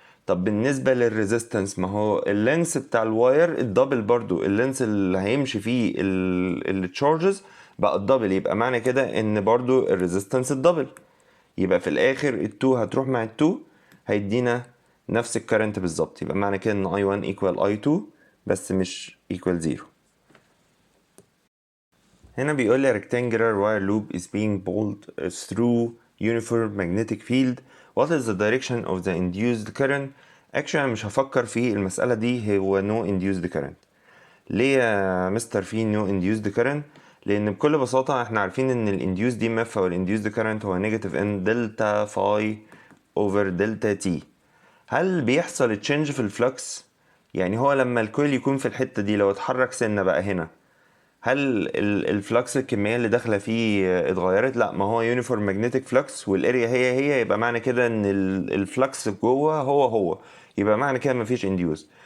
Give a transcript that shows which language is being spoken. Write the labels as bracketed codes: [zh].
[ar] طب بالنسبة للريزيستنس، ما هو اللينس بتاع الواير الدبل برضو، اللينس اللي هيمشي فيه التشارجز بقى الدبل، يبقى معنى كده ان برضو الريزيستنس الدبل، يبقى في الاخر ال2 هتروح مع ال2 هيدينا نفس الكرنت بالظبط. يبقى معنى كده ان I1 equal I2 بس مش equal 0. هنا بيقول لي [en] rectangular wire loop is being pulled through uniform magnetic field. What is the direction of the induced current? [ar] actually أنا مش هفكر في المسألة دي، هو [en] no induced current. [ar] ليه يا مستر في [en] no induced current؟ [ar] لأن بكل بساطة احنا عارفين ان ال induced EMF أو ال induced current هو [en] negative n delta phi over delta t. [ar] هل بيحصل change في الفلكس؟ يعني هو لما الكويل يكون في الحتة دي لو اتحرك سنة بقى هنا، هل الفلكس الكمية اللي داخلة فيه اتغيرت؟ لا، ما هو يونيفورم ماجنتيك فلكس والاريا هي، يبقى معنى كده ان الفلكس جوه هو، يبقى معنى كده مفيش انديوز.